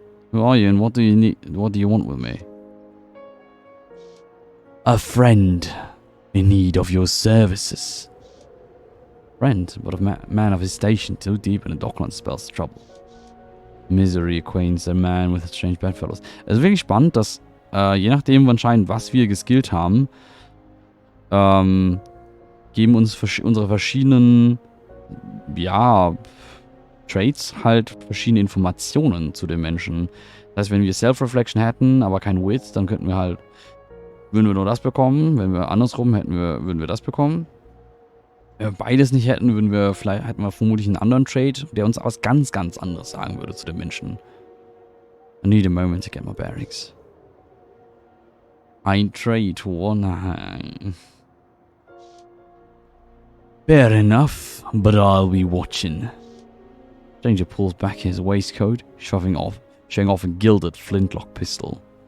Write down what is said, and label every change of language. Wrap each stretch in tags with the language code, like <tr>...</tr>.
<en>Who are you and what do you need? What do you want with me? A friend in need of your services. Friend, but a man of his station, too deep in the Dockland spells trouble. Misery acquaints a man with strange bedfellows.</en> <de>Es ist wirklich spannend, dass je nachdem anscheinend, was wir geskillt haben, geben uns unsere verschiedenen, ja, Traits halt verschiedene Informationen zu den Menschen. Das heißt, wenn wir Self-Reflection hätten, aber kein Wit, dann würden wir nur das bekommen. Wenn wir andersrum würden wir das bekommen. Wenn wir beides nicht hätten, hätten wir vermutlich einen anderen Trait, der uns was ganz, ganz anderes sagen würde zu den Menschen.</de> <en>I need a moment to get my bearings.</en> <de>Ein Traitor, nein.</de> <en>Fair enough, but I'll be watching. Stranger pulls back his waistcoat, showing off a gilded flintlock pistol.</en>